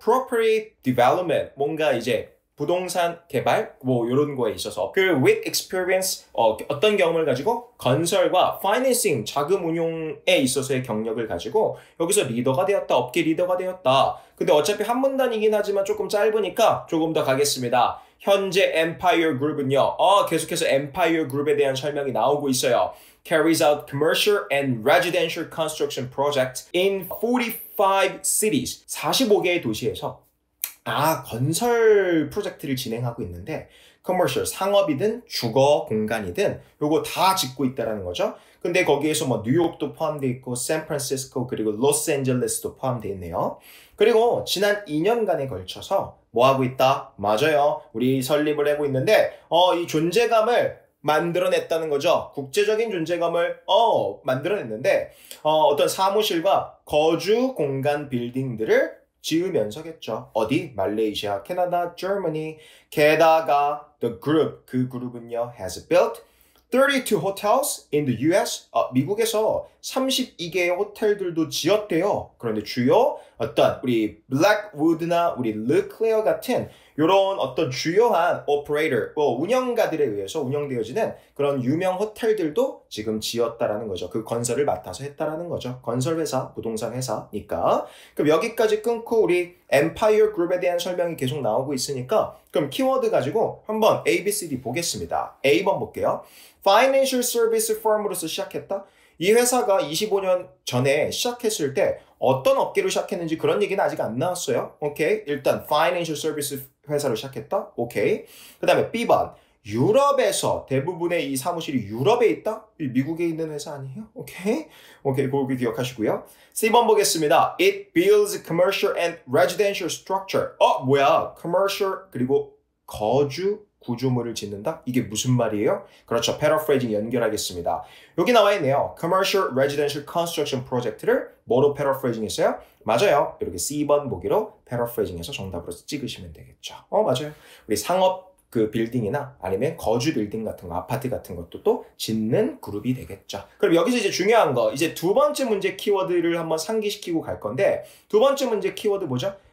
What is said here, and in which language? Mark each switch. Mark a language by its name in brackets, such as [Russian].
[Korean] Property Development 뭔가 이제 부동산 개발 뭐 이런 거에 있어서 그 [English] with experience [Korean] 어떤 경험을 가지고 건설과 financing 자금 운용에 있어서의 경력을 가지고 여기서 리더가 되었다. 업계 리더가 되었다. 근데 어차피 한 문단이긴 하지만 조금 짧으니까 조금 더 가겠습니다. 현재 Empire Group은요. 계속해서 Empire Group에 대한 설명이 나오고 있어요. [English] Carries out commercial and residential construction projects in 45 cities. [Korean] 45개의 도시에서 건설 프로젝트를 진행하고 있는데 commercial, 상업이든 주거 공간이든 요거 다 짓고 있다라는 거죠. 근데 거기에서 뭐 뉴욕도 포함되어 있고 샌프란시스코 그리고 로스앤젤레스도 포함되어 있네요. 그리고 지난 2년간에 걸쳐서 뭐 하고 있다? 맞아요. 우리 설립을 하고 있는데 이 존재감을 만들어냈다는 거죠. 국제적인 존재감을 만들어냈는데 어떤 사무실과 거주 공간 빌딩들을 지으면서겠죠. 어디? 말레이시아, 캐나다, Germany. 게다가 [English] the group, [Korean] 그 그룹은요 [English] has built 32 hotels in the US. [Korean] 미국에서 32개의 호텔들도 지었대요. 그런데 주요 어떤 우리 블랙우드나 우리 르클레어 같은 이런 어떤 주요한 오퍼레이터, 운영가들에 의해서 운영되어지는 그런 유명 호텔들도 지금 지었다라는 거죠. 그 건설을 맡아서 했다라는 거죠. 건설회사, 부동산 회사니까. 그럼 여기까지 끊고 우리 엠파이어 그룹에 대한 설명이 계속 나오고 있으니까 그럼 키워드 가지고 한번 A, B, C, D 보겠습니다. A번 볼게요. Financial Service Firm으로서 시작했다. 이 회사가 25년 전에 시작했을 때 어떤 업계로 시작했는지 그런 얘기는 아직 안 나왔어요. 오케이. 일단 Financial Service 회사로 시작했다. 오케이. 그 다음에 B번. 유럽에서 대부분의 이 사무실이 유럽에 있다? 미국에 있는 회사 아니에요? 오케이. 그거 기억하시고요. C번 보겠습니다. [English] It builds commercial and residential structure. [Korean] 뭐야? commercial 그리고 거주 구조물을 짓는다? 이게 무슨 말이에요? 그렇죠. paraphrasing 연결하겠습니다. 여기 나와 있네요. Commercial Residential Construction Project를 뭐로 paraphrasing 했어요? 맞아요. 이렇게 C번 보기로 paraphrasing 해서 정답으로 찍으시면 되겠죠. 맞아요. 우리 상업 그 빌딩이나 아니면 거주 빌딩 같은 거, 아파트 같은 것도 또 짓는 그룹이 되겠죠. 그럼 여기서 이제 중요한 거, 이제 두 번째 문제 키워드를 한번 상기시키고 갈 건데 두 번째 문제 키워드 뭐죠?